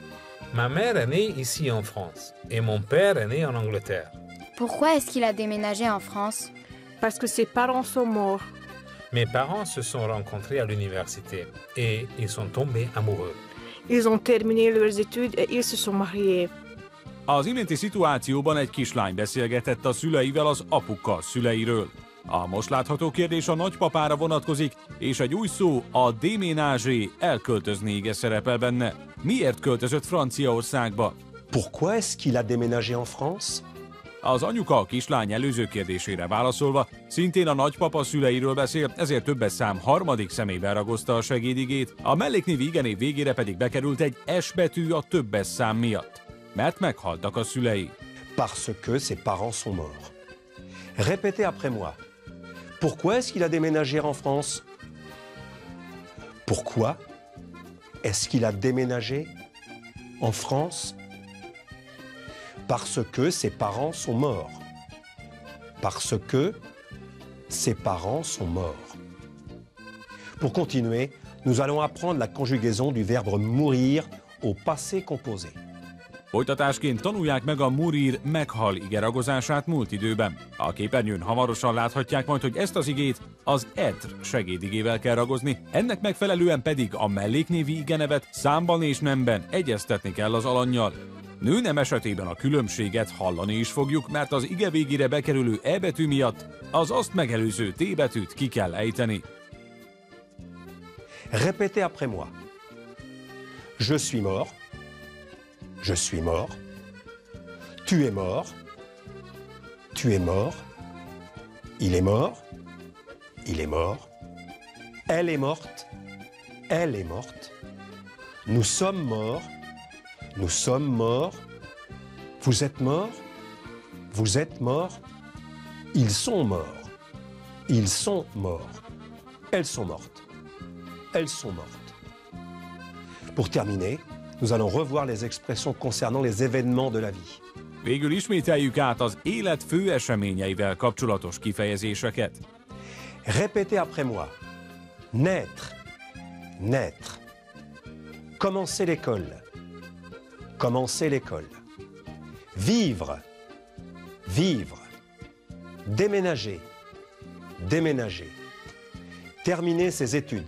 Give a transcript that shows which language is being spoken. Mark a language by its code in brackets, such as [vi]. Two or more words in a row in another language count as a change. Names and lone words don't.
[fr] Ma mère est née ici en France et mon père est né en Angleterre. Pourquoi est-ce qu'il a déménagé en France? Parce que ses parents sont morts. Mes parents se sont rencontrés à l'université et ils sont tombés amoureux. Ils ont terminé leurs études et ils se sont mariés. [hu] Az iménti szituációban egy kislány beszélgetett a szüleivel az apuka szüleiről. A most látható kérdés a nagypapára vonatkozik, és egy új szó, a déménager, elköltözni ige szerepel benne. Miért költözött Franciaországba? [fr] Pourquoi est-ce qu'il a déménagé en France? [hu] Az anyuka a kislány előző kérdésére válaszolva szintén a nagypapa szüleiről beszél, ezért többes szám harmadik személyben ragozta a segédigét, a melléknév igenév végére pedig bekerült egy S betű a többes szám miatt. Mert meghaltak a szülei. [fr] Parce que ses parents sont morts. Répétez après moi. Pourquoi est-ce qu'il a déménagé en France? Pourquoi est-ce qu'il a déménagé en France? Parce que ses parents sont morts. Parce que ses parents sont morts. Pour continuer, nous allons apprendre la conjugaison du verbe mourir au passé composé. [hu] Folytatásként tanulják meg a mourir, meghal ige ragozását múlt időben. A képernyőn hamarosan láthatják majd, hogy ezt az igét az être segédigével kell ragozni, ennek megfelelően pedig a melléknévi igenevet számban és nemben egyeztetni kell az alannyal. Nőnem esetében a különbséget hallani is fogjuk, mert az ige végére bekerülő E betű miatt az azt megelőző T betűt ki kell ejteni. [fr] Répétez après moi. Je suis mort. Je suis mort. Tu es mort. Tu es mort. Il est mort. Il est mort. Elle est morte. Elle est morte. Nous sommes morts. Nous sommes morts. Vous êtes morts. Vous êtes morts. Ils sont morts. Ils sont morts. Elles sont mortes. Elles sont mortes. Pour terminer, nous allons revoir les expressions concernant les événements de la vie. [hu] Végül ismételjük át az élet fő eseményeivel kapcsolatos kifejezéseket. [fr] Répétez après moi. Naître. Naître. Commencer l'école. Commencer l'école. Vivre. Vivre. Déménager. Déménager. Terminer ses études.